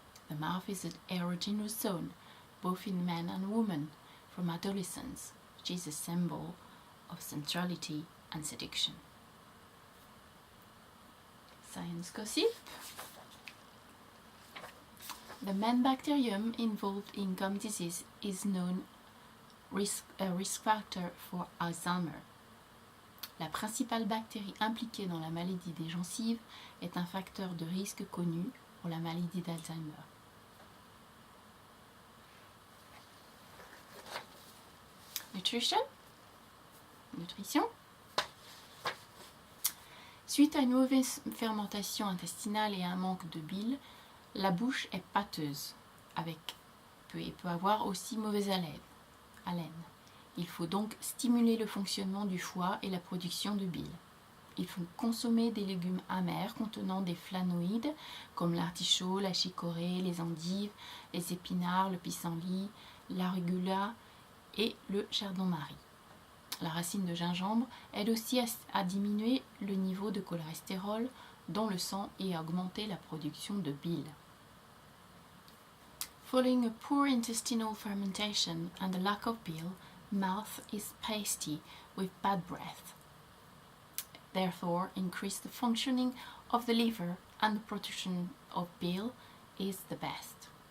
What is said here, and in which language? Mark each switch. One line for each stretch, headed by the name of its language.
English: The mouth is an erogenous zone, both in men and women, from adolescence, which is a symbol of sensuality and seduction. Science gossip. The main bacterium involved in gum disease is known a risk factor for Alzheimer.
French: La principale bactérie impliquée dans la maladie des gencives est un facteur de risque connu pour la maladie d'Alzheimer.
English: Nutrition.
French: Suite à une mauvaise fermentation intestinale et à un manque de bile, la bouche est pâteuse et peut avoir aussi mauvaise haleine. Il faut donc stimuler le fonctionnement du foie et la production de bile. Il faut consommer des légumes amers contenant des flavonoïdes comme l'artichaut, la chicorée, les endives, les épinards, le pissenlit, l'arugula et le chardon-marie. La racine de gingembre aide aussi à diminuer le niveau de cholestérol dans le sang et à augmenter la production de bile.
English: Following a poor intestinal fermentation and a lack of bile, mouth is pasty with bad breath. Therefore, increase the functioning of the liver and the production of bile is the best.